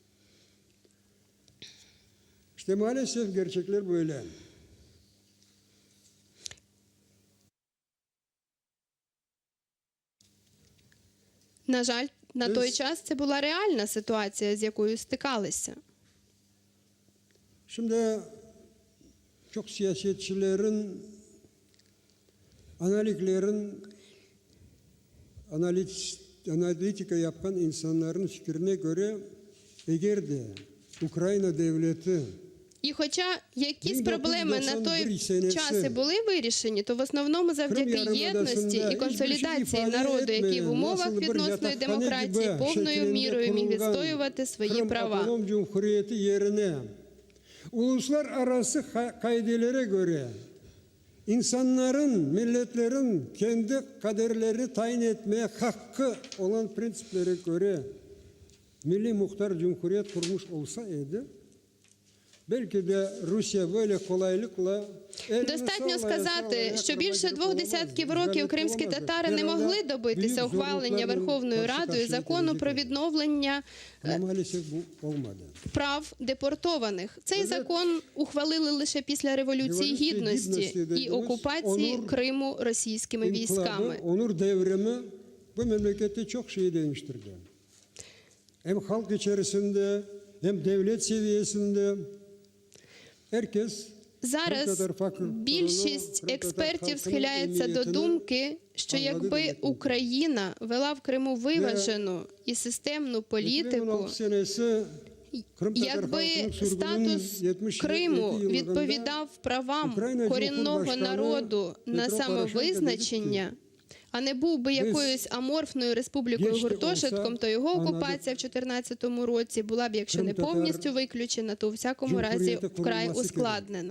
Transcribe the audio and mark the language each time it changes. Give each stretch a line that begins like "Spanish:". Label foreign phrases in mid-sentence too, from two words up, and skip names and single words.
Ukrainian: На жаль, на той час це була реальна ситуація, з якою стикалися.
Crimean Tatar: Şimdi çok siyasetçilerin, analitika yapan insanların fikrine göre eğer de Ukrayna devleti
Ukrainian: І хоча якісь проблеми на той час і були вирішені, то в основному завдяки єдності і консолідації народу, який в умовах відносної демократії повною мірою міг відстоювати свої права.
Crimean Tatar: Uluslararası kaidelere göre insanların, milletlerin kendi kaderlerini tayin etmeye hakkı olan prensiplere göre Milli Muhtar Cumhuriyet kurmuş olsaydı, belki de Rusya böyle kolaylıkla
Ukrainian: Достатньо сказати, що більше 2 десятків років кримські татари не могли добитися ухвалення Верховною Радою закону про відновлення прав депортованих. Цей закон ухвалили лише після Революції Гідності і окупації Криму російськими військами.
Crimean Tatar: Bu memlekette çok şey değiştirdi. Hem halk içerisinde hem devlet seviyesinde herkes.
Ukrainian: Зараз більшість експертів схиляється до думки, що якби Україна вела в Криму виважену і системну політику, якби статус Криму відповідав правам корінного народу на самовизначення, а не був би якоюсь аморфною республікою-гуртошитком, то його окупація в 2014 році була б, якщо не повністю виключена, то у всякому разі вкрай ускладнена.